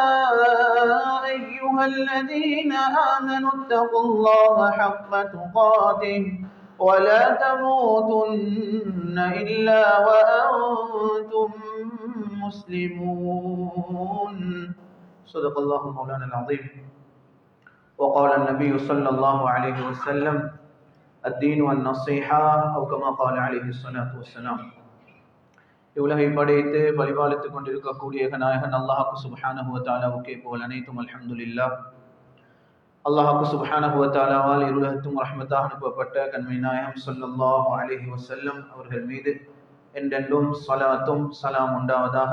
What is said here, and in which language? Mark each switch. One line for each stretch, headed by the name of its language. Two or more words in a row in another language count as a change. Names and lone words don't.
Arabic: أيها الذين آمنوا اتقوا الله حق تقاته ولا تموتن إلا وأنتم مسلمون. صدق الله مولانا العظيم. وقال النبي صلى الله عليه وسلم الدين والنصيحة أو كما قال عليه الصلاة والسلام.
Tamil: இவ்வுலகை படைத்து பரிபாலித்துக் கொண்டிருக்கக்கூடிய நாயகன் அல்லாஹ்வுக்கு
Arabic: سبحانه وتعالى
Tamil: புகழ் அனைத்தும் அல்ஹம்துலில்லாஹ். அல்லாஹ்வுக்கு
Arabic: سبحانه وتعالى
Tamil: இருளகத்தும் ரஹ்மத்தாக அனுப்பப்பட்ட கண்மை நாயகம்
Arabic: صلى الله عليه وسلم
Tamil: அவர்கள் மீது என்றென்றும் ஸலாத்தும் ஸலாம் உண்டாவதாக.